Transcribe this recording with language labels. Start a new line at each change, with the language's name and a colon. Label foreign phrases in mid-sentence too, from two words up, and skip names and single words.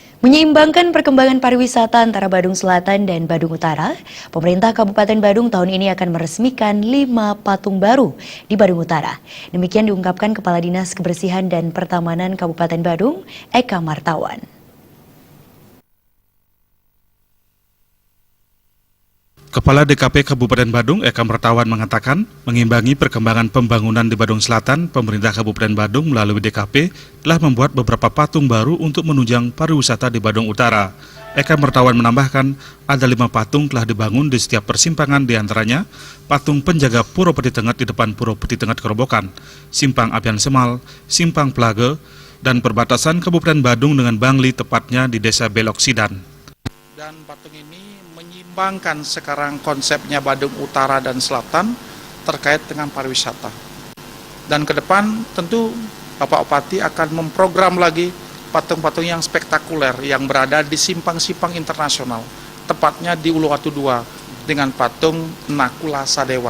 Indonesian: Menyeimbangkan perkembangan pariwisata antara Badung Selatan dan Badung Utara, pemerintah Kabupaten Badung tahun ini akan meresmikan 5 patung baru di Badung Utara. Demikian diungkapkan Kepala Dinas Kebersihan dan Pertamanan Kabupaten Badung, Eka Martawan. Kepala DKP Kabupaten Badung, Eka Martawan mengatakan, mengimbangi perkembangan pembangunan di Badung Selatan, pemerintah Kabupaten Badung melalui DKP telah membuat beberapa patung baru untuk menunjang pariwisata di Badung Utara. Eka Martawan menambahkan, ada 5 patung telah dibangun di setiap persimpangan, diantaranya patung penjaga Puro Peti Tenget di depan Puro Peti Tenget Kerobokan, Simpang Apian Semal, Simpang Plage, dan perbatasan Kabupaten Badung dengan Bangli, tepatnya di Desa Belok Sidan. Dan patung ini menyeimbangkan sekarang konsepnya Badung Utara dan Selatan terkait dengan pariwisata. Dan ke depan tentu Bapak Bupati akan memprogram lagi patung-patung yang spektakuler yang berada di simpang-simpang internasional, tepatnya di Uluwatu 2 dengan patung Nakula Sadewa.